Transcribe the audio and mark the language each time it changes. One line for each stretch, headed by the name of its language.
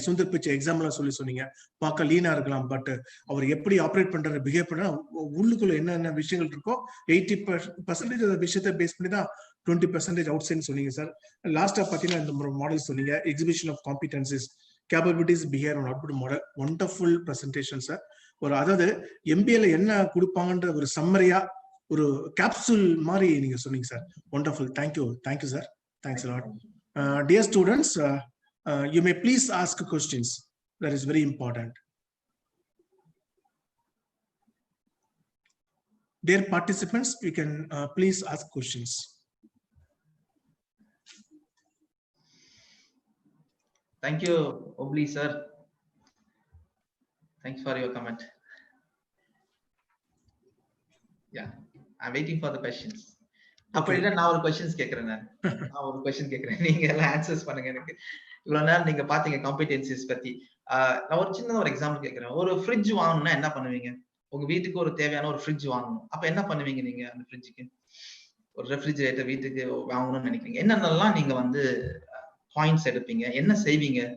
Tamil: சுந்தர் பிச்சை எக்ஸாம்பிளா சொன்னீங்க. பார்க்க லீனா இருக்கலாம், பட் அவர் எப்படி ஆப்ரேட் பண்றாரு, பிஹேவ் பண்ற உள்ளுக்குள்ள என்னென்ன விஷயங்கள் இருக்கோ 80% விஷயத்தை பேஸ் பண்ணி தான் 20% அவுட் சைட் சொன்னீங்க சார். லாஸ்டா பாத்தீங்கன்னா இந்த மாடல் சொன்னீங்க, exhibition of competencies, capabilities, behaviour and output model.
English: Wonderful presentation sir.
Tamil: அதாவது MBAல என்ன கொடுப்பாங்கன்ற ஒரு சம்மரியா ஒரு கேப்சூல் மாதிரி நீங்க சொன்னீங்க sir.
English: Wonderful. Thank you sir. Thanks a lot. Dear students, you may please ask questions. That is very important. Dear participants, you can please ask questions. Thank you, Obli sir. Thanks for your comment. Yeah, I'm waiting for the questions.
Tamil: அப்படின்னா நான் ஒரு questions கேட்கிறேன். நான் ஒரு question கேட்கிறேன், நீங்க எல்லாம் answers பண்ணுங்க. எனக்கு இவ்வளவு நேரம் நீங்க பாத்தீங்க காம்பிடென்சிஸ் பத்தி. நான் ஒரு சின்ன ஒரு எக்ஸாம்பிள் கேட்கிறேன். ஒரு ஃப்ரிட்ஜ் வாங்கணும்னா என்ன பண்ணுவீங்க? உங்க வீட்டுக்கு ஒரு தேவையான ஒரு ஃப்ரிட்ஜ் வாங்கணும். அப்ப என்ன பண்ணுவீங்க நீங்க? அந்த ஃப்ரிட்ஜுக்கு ஒரு ரெஃப்ரிஜரேட்டர் வீட்டுக்கு வாங்கணும்னு நினைக்கிறீங்க, என்னென்னலாம் நீங்க வந்து பாயிண்ட்ஸ் எடுப்பீங்க, என்ன செய்வீங்க?